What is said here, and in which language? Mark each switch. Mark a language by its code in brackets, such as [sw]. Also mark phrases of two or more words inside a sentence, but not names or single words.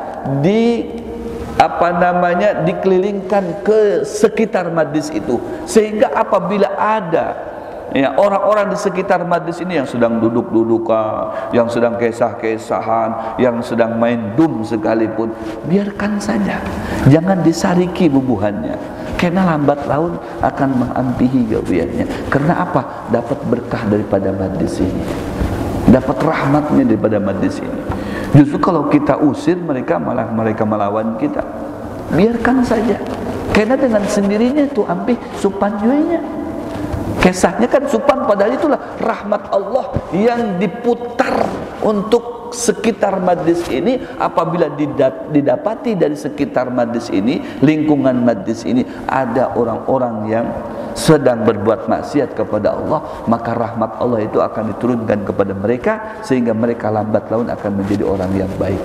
[id] dikelilingkan ke sekitar majlis itu, sehingga apabila ada orang-orang di sekitar majlis ini yang sedang duduk-dudukan, yang sedang kesah-kesahan, yang sedang main dum sekalipun, biarkan saja, jangan [bjn] disariki bubuhannya, [id] karena lambat laun akan [bjn] mengampihi gawiannya. [id] Karena apa? Dapat berkah daripada majlis ini, dapat rahmatnya daripada majlis ini. Justru kalau kita usir mereka, malah mereka melawan kita. Biarkan saja, karena dengan sendirinya itu [bjn] ampih supan juinya. [id] Kisahnya kan supan, padahal itulah rahmat Allah yang diputar untuk sekitar majlis ini. Apabila didapati dari sekitar majlis ini, lingkungan majlis ini ada orang-orang yang sedang berbuat maksiat kepada Allah, maka rahmat Allah itu akan diturunkan kepada mereka, sehingga mereka lambat laun akan menjadi orang yang baik.